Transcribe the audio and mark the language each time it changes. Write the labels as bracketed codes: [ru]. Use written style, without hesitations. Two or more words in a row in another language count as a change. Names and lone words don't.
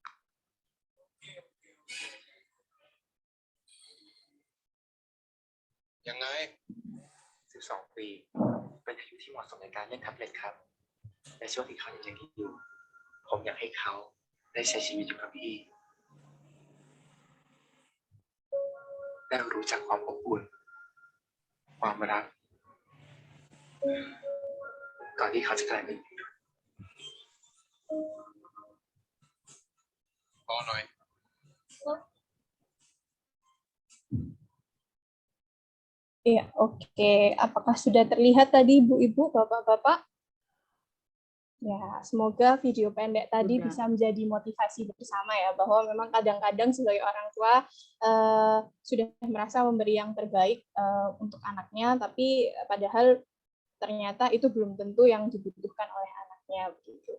[th] ยังไง12 ปีเป็นอายุที่เหมาะสมในการเล่นแท็บเล็ตครับในช่วงที่เขายังเด็กอยู่ผมอยากให้เขาได้ใช้ชีวิตอยู่กับพี่ ได้รู้จักความอบอุ่นความรักก่อนที่เขาจะกลายเป็นพอหน่อย [id] Iya, oke. Apakah sudah terlihat tadi Ibu-ibu, Bapak-bapak? Ya, semoga video pendek tadi Sudah. bisa menjadi motivasi bersama ya, bahwa memang kadang-kadang sebagai orang tua sudah merasa memberi yang terbaik untuk anaknya, tapi padahal ternyata itu belum tentu yang dibutuhkan oleh anaknya begitu.